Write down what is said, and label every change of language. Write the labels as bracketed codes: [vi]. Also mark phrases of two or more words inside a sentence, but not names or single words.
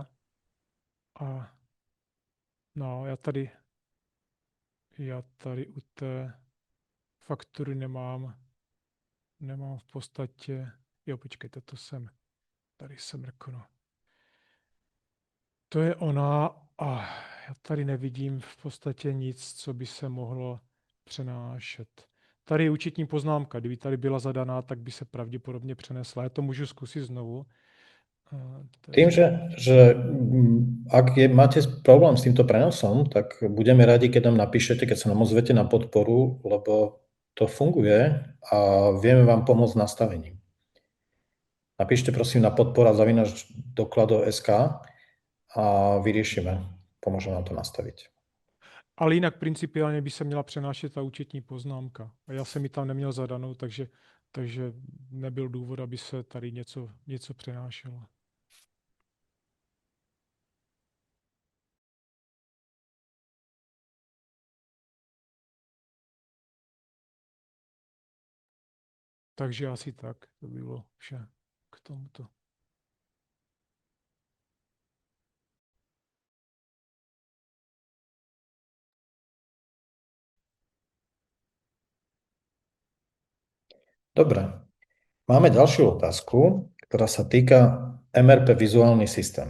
[cs] A no, já tady u té faktury nemám v podstatě, jo, počkejte, tady jsem mrknu. To je ona a já tady nevidím v podstatě nic, co by se mohlo přenášet. tady je účetní poznámka. Kdyby tady byla zadaná, tak by se pravděpodobně přenesla. Já to můžu zkusit znovu. [sk] Tým, že ak máte problém s týmto prenosom, tak budeme radi, keď nám napíšete, keď sa nám ozvete na podporu, lebo to funguje a vieme vám pomôcť s nastavením. Napíšte prosím na podpora@doklado.sk a vyriešime. Pomôžeme nám to nastaviť. [cs] Ale jinak principiálně by se měla přenášet ta účetní poznámka. A já jsem ji tam neměl zadanou, takže nebyl důvod, aby se tady něco přenášelo. Takže asi tak, to bylo vše k tomuto. [sk] Dobre. Máme ďalšiu otázku, ktorá sa týka MRP vizuálny systém.